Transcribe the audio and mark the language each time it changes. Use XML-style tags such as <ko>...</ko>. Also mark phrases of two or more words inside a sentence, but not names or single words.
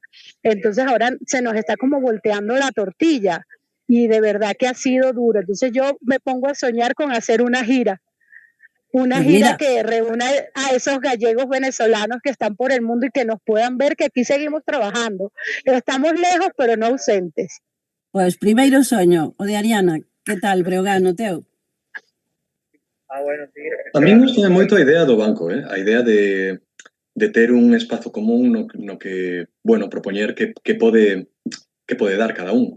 <es>Entonces ahora se nos está como volteando la tortilla y de verdad que ha sido duro. Entonces yo me pongo a soñar con hacer una gira Pues mira, que reúna a esos gallegos venezolanos que están por el mundo y que nos puedan ver que aquí seguimos trabajando. Estamos lejos, pero no ausentes.</es> <gl>pues primeiro soño, o de Ariana. Que tal, Breogán, o teu?</gl> <es>A mí me gusta</es> <gl>moito a idea do banco, a idea de ter un espazo común no que, bueno, propoñer que pode dar cada un.</gl>